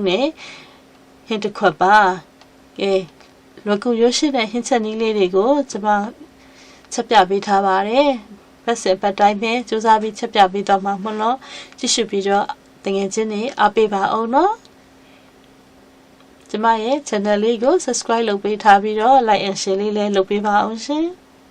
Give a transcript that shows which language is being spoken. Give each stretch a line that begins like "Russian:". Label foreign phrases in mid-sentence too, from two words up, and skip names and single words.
Burmese: တဲ့ဟင်းတစ်ခွက်ပါကဲလွယ်ကူရွှေရှိတဲ့ဟင်းချက်နည်းလေးတွေကိုကျွန်မချက်ပြပေးထားပါတယ်ပတ်စင်ပတ်တိုင်းပဲစူးစမ်းပြီးချက်ပြပေးတော့မှာမလို့ကြည့်ရှုပြီးတော့တကယ်ချင်းနေအားပေးပါအောင်နော်ကျွန်မရဲ့ channel လေးကို subscribe လုပ်ပေးထားပြီးတော့
English: like and share
Burmese: လေးလည်းလုပ်ပေးပါအောင်ရှင်